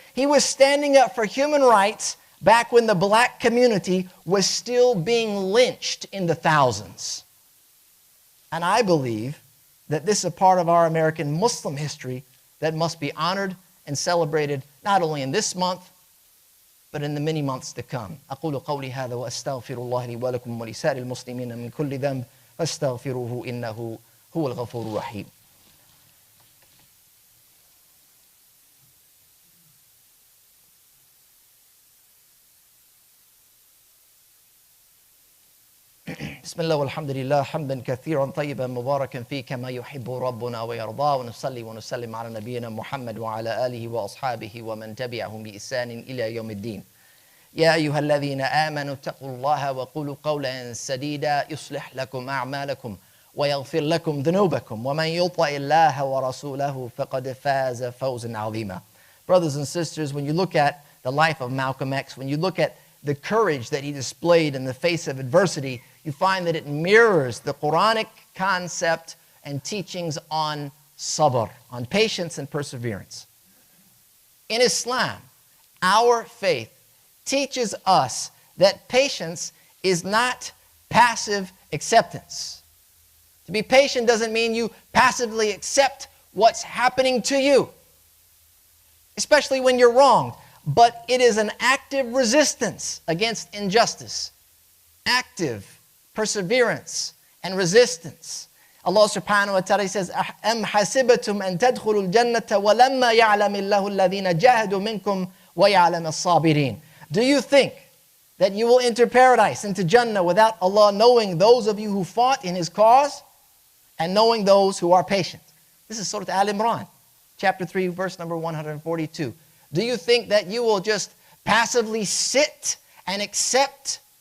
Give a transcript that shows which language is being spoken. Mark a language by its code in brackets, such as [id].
[en] He was standing up for human rights back when the black community was still being lynched in the thousands. And I believe that this is a part of our American Muslim history that must be honored and celebrated not only in this month, but in the many months to come. [ar] أقول قولي هذا وأستغفر الله لي ولكم ولسائر المسلمين من كل ذنب فاستغفروه إنه هو الغفور الرحيم. بسم الله والحمد لله حمدا كثيرا طيبا مباركا فيه كما يحب ربنا ويرضى ونصلي ونسلم على نبينا محمد وعلى آله وأصحابه ومن تبعهم بإحسان إلى يوم الدين. يا أيها الذين آمنوا اتقوا الله وقولوا قولا سديدا يصلح لكم أعمالكم ويغفر لكم ذنوبكم ومن يطع الله ورسوله فقد فاز فوزا عظيما. [en] Brothers and sisters, when you look at the life of Malcolm X, when you look at the courage that he displayed in the face of adversity, you find that it mirrors the Quranic concept and teachings on sabr, on patience and perseverance. In Islam, our faith teaches us that patience is not passive acceptance. To be patient doesn't mean you passively accept what's happening to you, especially when you're wronged, but it is an active resistance against injustice, active perseverance and resistance. Allah subhanahu wa ta'ala says, [ar] أَمْ حَسِبَتُمْ أَن تَدْخُلُوا الْجَنَّةَ وَلَمَّا يَعْلَمِ اللَّهُ الَّذِينَ جَاهَدُوا مِنْكُمْ وَيَعْلَمَ الصَّابِرِينَ. [en] Do you think that you will enter paradise, into Jannah, without Allah knowing those of you who fought in His cause and knowing those who are patient? This is Surah Al-Imran, chapter 3, verse number 142. Do you think that you will just passively sit and accept?